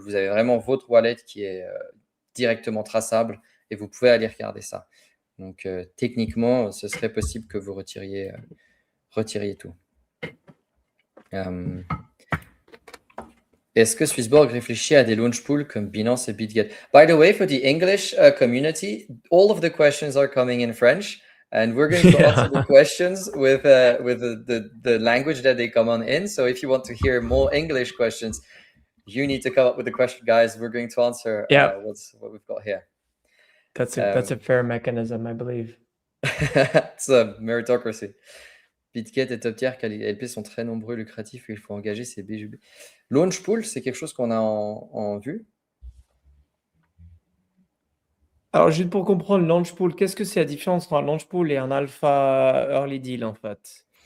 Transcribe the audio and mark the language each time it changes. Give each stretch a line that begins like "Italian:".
French: Vous avez vraiment votre wallet qui est directement traçable et vous pouvez aller regarder ça. Donc, techniquement, ce serait possible que vous retiriez tout. Est-ce que SwissBorg réfléchit à des launch pools comme Binance et BitGet?
English: By the way, for the English community, all of the questions are coming in French, and we're going to answer the questions with the language that they come on in. So if you want to hear more English questions, you need to come up with the question, guys. We're going to answer what we've got here. That's a fair mechanism, I believe. It's a meritocracy.
French: BitGet et Top Tier LP sont très nombreux, lucratifs, et il faut engager ces BJB. Launch pool, c'est quelque chose qu'on a en vue. Alors, juste pour comprendre, launch pool, qu'est-ce que c'est la différence entre un launch pool et un alpha early deal en fait?